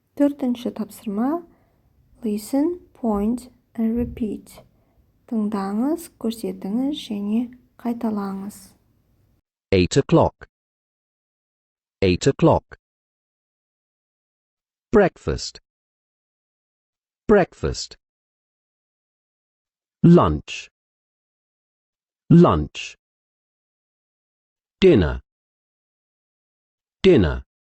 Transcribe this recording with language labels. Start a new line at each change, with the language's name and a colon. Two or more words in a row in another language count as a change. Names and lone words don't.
Kazakh: Төртінші тапсырма.
English: Listen, point and repeat.
Kazakh: Тыңдаңыз, көрсетіңіз және қайталаңыз.
English: 8 o'clock. 8 o'clock. Breakfast. Breakfast. Lunch. Lunch. Dinner. Dinner.